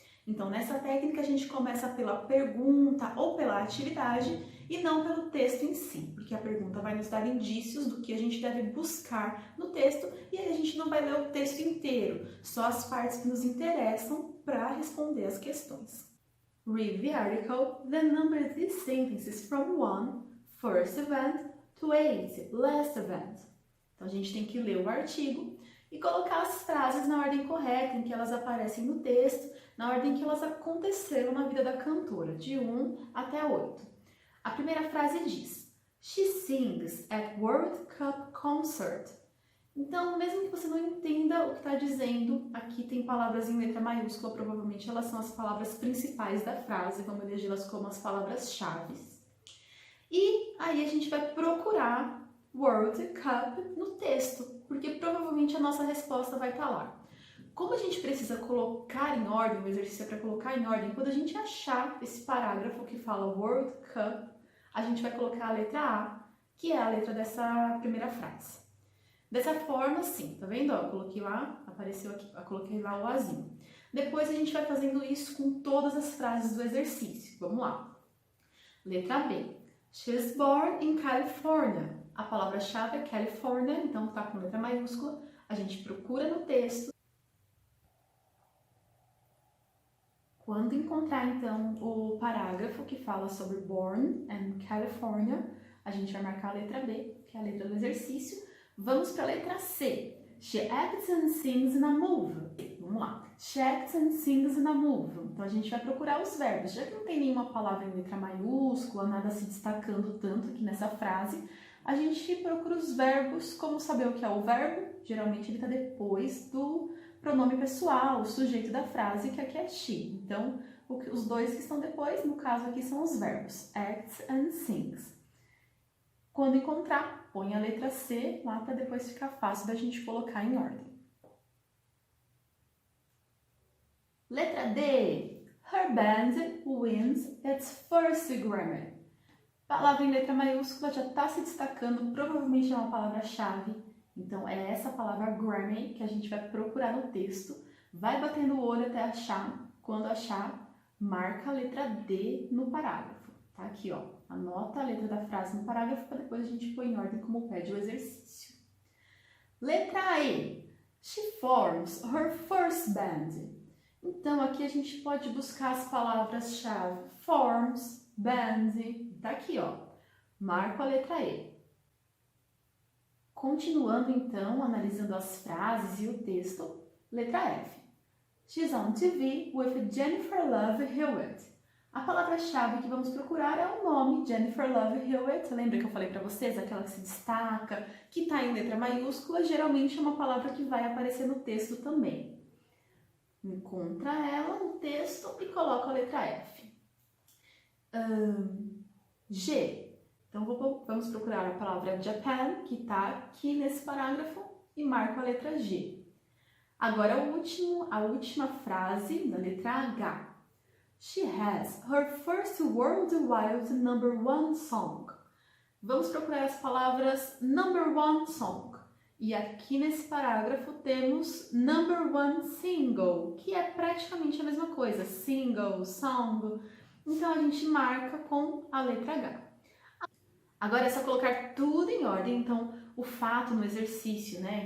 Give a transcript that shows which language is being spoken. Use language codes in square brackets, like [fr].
[pt] Então, nessa técnica, a gente começa pela pergunta ou pela atividade e não pelo texto em si, porque a pergunta vai nos dar indícios do que a gente deve buscar no texto e aí a gente não vai ler o texto inteiro, só as partes que nos interessam para responder as questões. [en] Read the article, then number these sentences from 1, first event, to 8, last event. [pt] Então, a gente tem que ler o artigo e colocar as frases na ordem correta em que elas aparecem no texto, na ordem que elas aconteceram na vida da cantora, de 1 até 8. A primeira frase diz: [en] She sings at World Cup concert. [pt] Então, mesmo que você não entenda o que está dizendo, aqui tem palavras em letra maiúscula, provavelmente elas são as palavras principais da frase, vamos elegê-las como as palavras-chave. E aí a gente vai procurar World Cup no texto, porque provavelmente a nossa resposta vai estar lá. como a gente precisa colocar em ordem, o exercício é para colocar em ordem, quando a gente achar esse parágrafo que fala World Cup, a gente vai colocar a letra A, que é a letra dessa primeira frase. Dessa forma, sim, tá vendo? Ó, eu coloquei lá, apareceu aqui, eu coloquei lá o Azinho. Depois a gente vai fazendo isso com todas as frases do exercício. Vamos lá. Letra B. [en] She was born in California. [pt] A palavra-chave é California, então tá com letra maiúscula. A gente procura no texto. Quando encontrar, então, o parágrafo que fala sobre born in California, a gente vai marcar a letra B, que é a letra do exercício. Vamos para a letra C. [en] She acts and sings in a movie. [pt] Vamos lá. [en] She acts and sings in a movie. [pt] Então, a gente vai procurar os verbos. Já que não tem nenhuma palavra em letra maiúscula, nada se destacando tanto aqui nessa frase, a gente procura os verbos. Como saber o que é o verbo? Geralmente, ele está depois do pronome pessoal, o sujeito da frase, que aqui é she. Então, os dois que estão depois, no caso aqui, são os verbos. [en] Acts and sings. [pt] Quando encontrar, põe a letra C lá para depois ficar fácil da gente colocar em ordem. Letra D. [en] Her band wins its first Grammy. [pt] Palavra em letra maiúscula já está se destacando, provavelmente é uma palavra-chave. Então, é essa palavra Grammy que a gente vai procurar no texto. Vai batendo o olho até achar. Quando achar, marca a letra D no parágrafo. Tá aqui, ó. Anota a letra da frase no parágrafo para depois a gente pôr em ordem como pede o exercício. Letra E. [en] She forms her first band. [pt] Então, aqui a gente pode buscar as palavras-chave forms, band. Tá aqui, ó. Marco a letra E. Continuando, então, analisando as frases e o texto. Letra F. [en] She's on TV with Jennifer Love Hewitt. [pt] A palavra-chave que vamos procurar é o nome Jennifer Love Hewitt. Lembra que eu falei para vocês? Aquela que se destaca, que está em letra maiúscula, geralmente é uma palavra que vai aparecer no texto também. Encontra ela no texto e coloca a letra F. G. Então, vamos procurar a palavra Japan, que está aqui nesse parágrafo, e marco a letra G. Agora, a última frase, da letra H. [en] She has her first worldwide #1 song. [pt] Vamos procurar as palavras #1 song. E aqui nesse parágrafo temos #1 single, que é praticamente a mesma coisa. Single, song. Então a gente marca com a letra H. Agora é só colocar tudo em ordem. Então o fato no exercício, né?